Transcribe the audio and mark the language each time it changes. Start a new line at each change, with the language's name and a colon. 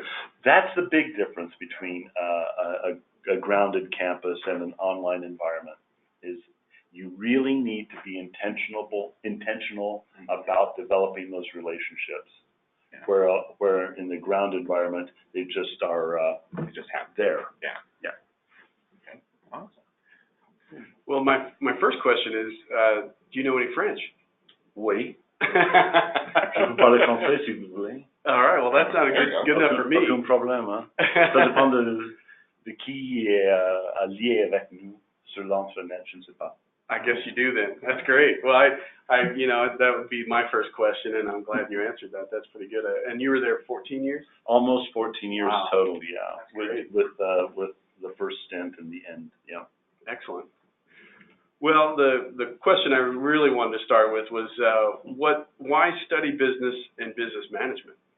English: So that's the big difference between a grounded campus and an online environment, is you really need to be intentional about developing those relationships. Where in the ground environment, they just are just have there. Okay, awesome. Well, my first question is, do you know any French?
French: Oui. Je peux parler français si vous voulez.
English: All right, well, that sounded good enough for me.
French: Aucun problème, hein. Ça dépend de qui est allié avec nous sur l'intranet, je ne sais pas.
English: I guess you do then. That's great. Well, I that would be my first question, and I'm glad you answered that. That's pretty good. And you were there 14 years? Almost 14 years total, yeah. That's with the first stint and the end, yeah. Excellent. Well, the question I really wanted to start with was why study business and business management?